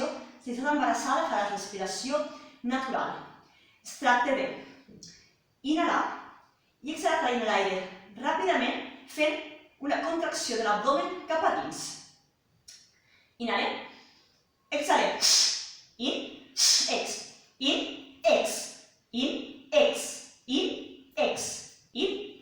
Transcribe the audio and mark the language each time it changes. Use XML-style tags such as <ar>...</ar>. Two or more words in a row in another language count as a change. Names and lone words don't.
<ca>Si estàs embarassada, faràs respiració natural. Es tracta de inhalar i exhalar traient l'aire ràpidament fent una contracció de l'abdomen cap a dins. Inhalem, exhalem, in, ex, in, ex, in, ex, in, ex, in.</ca>